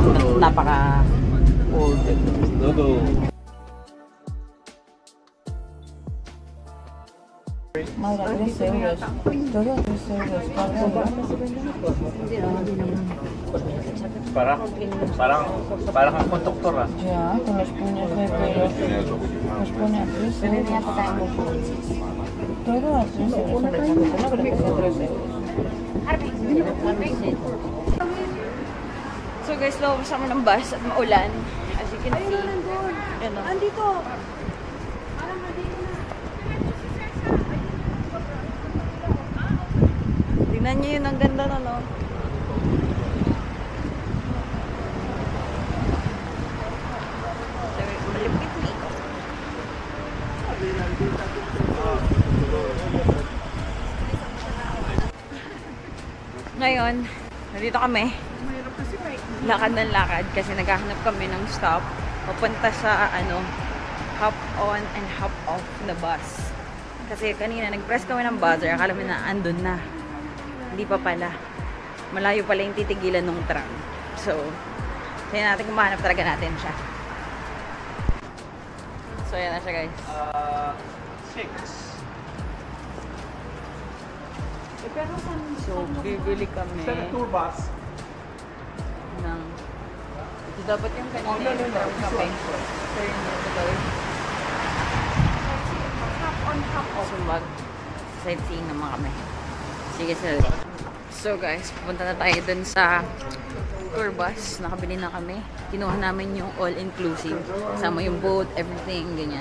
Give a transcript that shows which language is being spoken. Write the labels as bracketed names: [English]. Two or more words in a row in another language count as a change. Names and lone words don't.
[Filipino] Napaka-old. [Spanish] Mayra, 3 euros. Todo 3 euros. [Filipino] Parang ang konduktor ah. [Spanish] Ya, con los puños de pelo. Los pone a 3 euros. Todo a 3 euros. No creo que sea 3 euros. [English] So guys, [Filipino] lumabas kami ng bus at maulan. [English] As you can see. [Filipino] Yan o. Andito. Tingnan nyo yun, ang ganda na, no? Malipit dito. Ngayon, nandito kami. Lakad ng lakad kasi naghahanap kami ng stop. Papunta sa, [English] hop on and hop off na bus. [Filipino] Kasi kanina, nag-press kami ng buzzer. Akala mo na andun na. Hindi pa pala. Malayo pala yung titigilan ng tram. So, tingnan natin kung mahanap talaga natin siya. So, yan na siya, guys. 6. So, bibili kami [English] Tour bus. [Filipino] ng... Ito dapat yung kanina yung tram kami. So, yun yung gagawin. [English] Hop on, hop off. [Filipino] So, mag-sightseeing naman kami. Sige, sir. [English] So guys, [Filipino] pupunta na tayo dun sa tour bus. Nakabili na kami. Kinuha namin yung all-inclusive. Kasama yung boat, everything, ganyan.